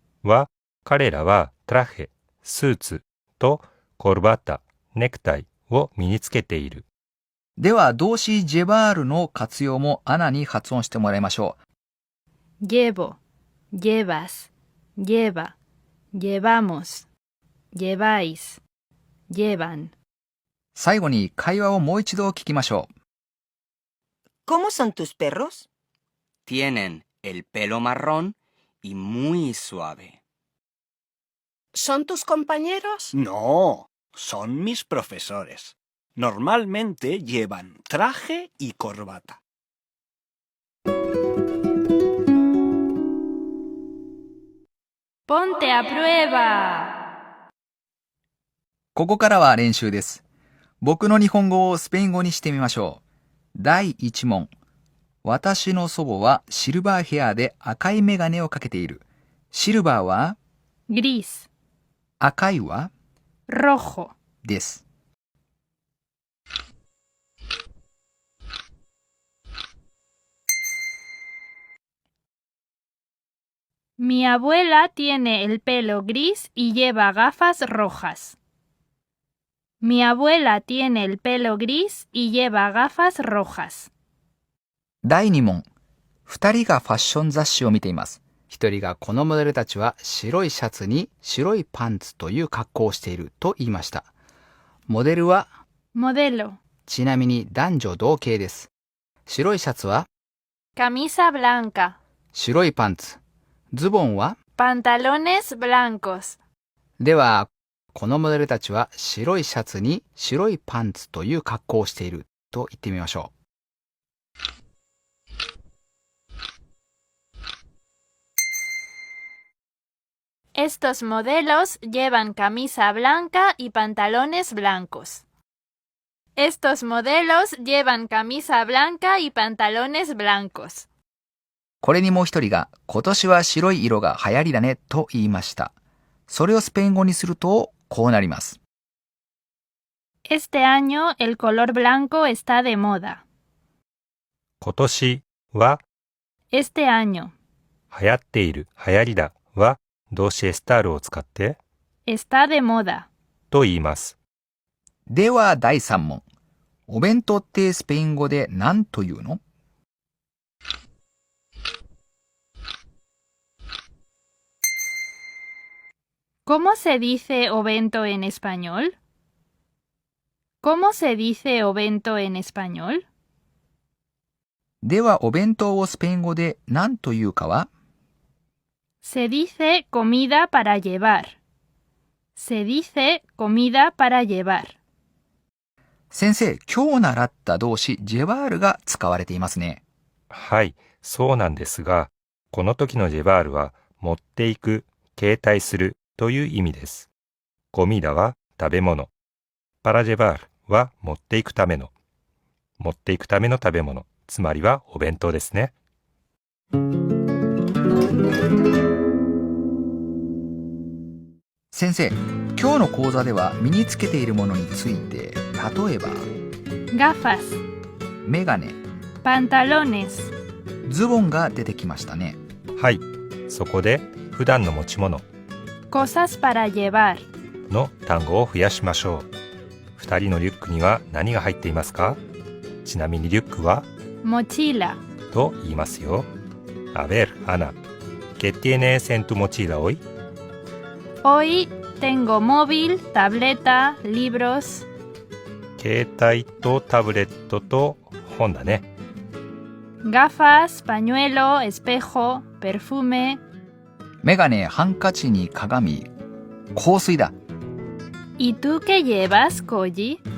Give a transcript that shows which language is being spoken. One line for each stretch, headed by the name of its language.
Japanese: は、彼らはトラヘ、スーツとコルバタ、ネクタイを身につけている。では動詞ジェバールの活用もアナに発音してもらいましょう。
Spanish: Llevo, llevas, lleva, llevamos, lleváis, llevan.
Japanese: 最後に会話をもう一度聞きましょう。
Spanish: ¿Cómo son tus perros? Tienen el pelo marrón y muy suave. ¿Son tus compañeros? No, son mis profesores. Normalmente llevan traje y corbata. ¡Ponte a prueba!
Japanese: ここからは練習です。僕の日本語をスペイン語にしてみましょう。第1問。私の祖母はシルバーヘアで赤いメガネをかけている。シルバーは
Spanish: Gris,
Japanese: 赤いは
Spanish: rojo.
Japanese: です。
Spanish: Mi abuela tiene el pelo gris y lleva gafas rojas. Mi abuela tiene el pelo gris y lleva gafas rojas.
Japanese: 第2問。 2人がファッション雑誌を見ています。1人がこのモデルたちは白いシャツに白いパンツという格好をしていると言いました。モデルは
Spanish: Modelo.
Japanese: ちなみに男女同型です。白いシャツは
Spanish: Camisa blanca.
Japanese: 白いパンツ。ズボンは
Spanish: Pantalones blancos.
Japanese: では、このモデルたちは白いシャツに白いパンツという格好をしていると言ってみましょう。
Spanish: Estos modelos llevan camisa blanca y pantalones blancos. Estos modelos llevan camisa blanca y pantalones blancos.
Japanese: これにもう一人が今年は白い色が流行りだねと言いました。それをスペイン語にするとこうなります。
Spanish: Este año el color blanco está de moda.
Japanese: 今年は
Spanish: Este año
Japanese: 流行っている、流行りだは動詞エスタールを使って
Spanish: está de moda.
Japanese: と言います。では第3問。お弁当ってスペイン語で何というの？
Spanish: ¿Cómo se dice ovento en español? ¿Cómo se dice ovento en español?
Japanese: ではお弁当をスペイン語で何というかは？
Spanish: Se dice comida para llevar. Se dice comida para llevar.
Japanese: 先生、今日習った動詞ジェバールが使われていますね。はい、そうなんですが、この時のジェバールは持っていく、携帯するという意味です。コミダは食べ物。パラジェバールは持っていくための。持っていくための食べ物。つまりはお弁当ですね。先生、今日の講座では身につけているものについて、例えば
Spanish: Gafas,
Japanese: メガネ、
Spanish: pantalones,
Japanese: ズボンが出てきましたね。はい、そこで普段の持ち物
Spanish: cosas para llevar.
Japanese: の単語を増やしましょう。2人のリュックには何が入っていますか？ちなみにリュックは
Spanish: Mochila.
Japanese: と言いますよ。
Spanish: A ver, Ana, ¿qué tienes en tu mochila hoy? Hoy tengo móvil, tableta, libros.
Japanese: 携帯とタブレットと本だね。
Spanish: Gafas, pañuelo, espejo, perfume.
Japanese: メガネ、ハンカチに鏡、香水だ。
Spanish: ¿Y tú qué llevas, Koji?